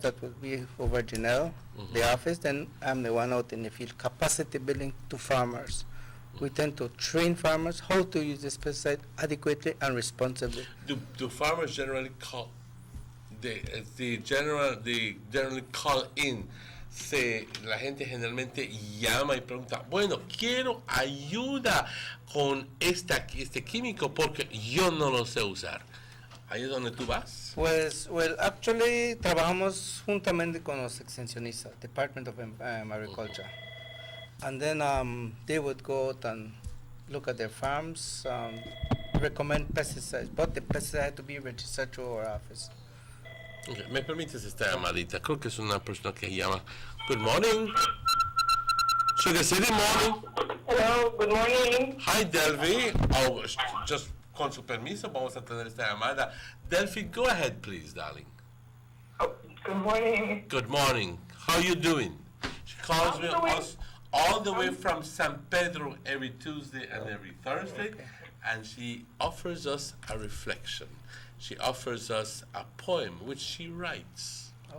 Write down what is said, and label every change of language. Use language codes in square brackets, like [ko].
[en] That will be over Janelle, the office. Then I'm the one out in the field, capacity building to farmers. We tend to train farmers how to use the pesticide adequately and responsibly. Do farmers generally call? They generally call in. [es] La gente generalmente llama y pregunta, bueno, quiero ayuda con este químico porque yo no lo sé usar. ¿Ahí es donde tú vas? Pues, [en] well, actually [es] trabajamos juntamente con los extensionistas, Department of Agriculture. [en] And then they would go out and look at their farms, recommend pesticides, but the pesticide had to be registered to our office. Okay. [es] ¿Me permites esta llamadita? Creo que es una persona que llama. [en] Good morning. Sugar City morning. Hello, good morning. Hi, Delphi. Oh, just [es] con su permiso vamos a tener esta llamada. [en] Delphi, go ahead, please, darling. Oh, good morning. Good morning. How are you doing? She calls me all the way from San Pedro every Tuesday and every Thursday, and she offers us a reflection. She offers us a poem which she writes.